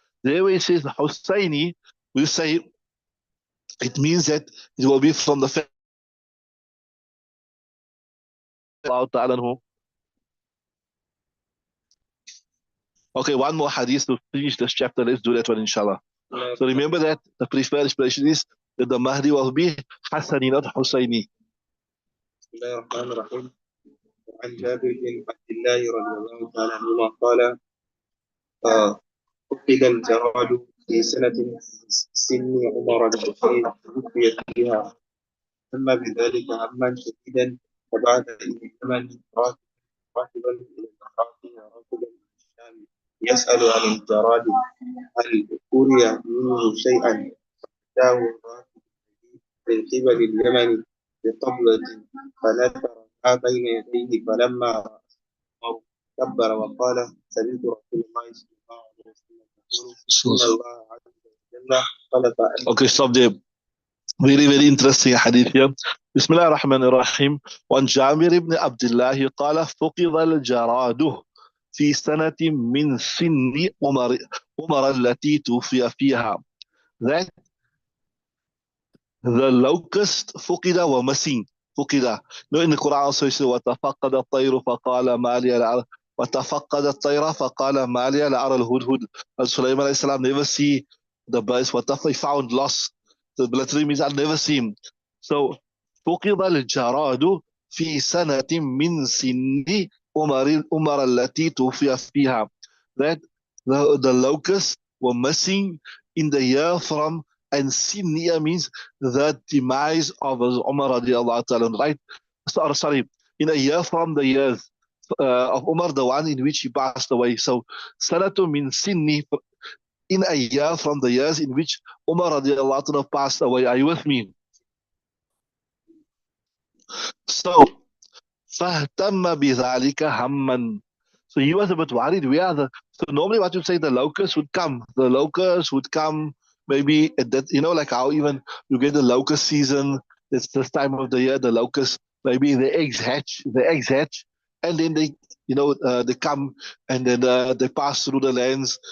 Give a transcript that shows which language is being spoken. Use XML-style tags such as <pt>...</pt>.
<en>There where it says Husseini, we say it means that it will be from the family of Allah Ta'ala. Okay, one more hadith to finish this chapter. Let's do that one, inshallah. So remember that the preferred expression is that the Mahdi will be Hassani, not Husseini.</en> <ar>بسم الله الرحمن الرحيم. وعن جابر بن عبد الله رضي الله تعالى عنهما قال فقد الجراد في سنة من سن عمر التي توفي فيها، ثم بذلك هما شديدا، فبعث إلى اليمن راكبا إلى العراق راكبا إلى الشام يسأل عن الجراد هل أري منه شيئا، أتاه الراكب من قبل اليمن بطبلة فنثر ما بين يديه، فلما رأى عمر كبر وقال سمعت رسول الله صلى الله عليه وسلم يقول إن الله عز وجل خلق أن</ar> <en>Okay, stop there. Very, very interesting hadith here.</en> <ar>بسم الله الرحمن الرحيم. وعن جابر بن عبد الله قال فقد الجراد في سنة من سن عمر التي توفي فيها.</ar> <en>That the locust</en> <ar>فقد ومسين فقد.</ar> <en>No, in the Quran also says</en> <ar>وتفقد الطير فقال ما لي لا وتفقد الطير فقال ما لي لا أرى الهدهد.</ar> <en>Sulaiman alayhi salam never see the birds. He found lost. The literally means I'll never see him.</en> <ar>So فقد الجراد في سنة من سن عمر التي توفي فيها.</ar> <en>That the locusts were missing in the year from, and sinniya means the demise of Umar radiallahu ta'ala, right? Sorry, in a year from the years of Umar, the one in which he passed away. So sanatu means sinni, in a year from the years in which Umar radiallahu ta'ala passed away. Are you with me?</en> <ar>So فاهتم بذلك همًا.</ar> <en>So he was a bit worried. So normally what you say, the locusts would come. The locusts would come maybe at that, like how even you get the locust season. It's this time of the year, the locusts, maybe the eggs hatch, and then they come, and then they pass through the lands.</en>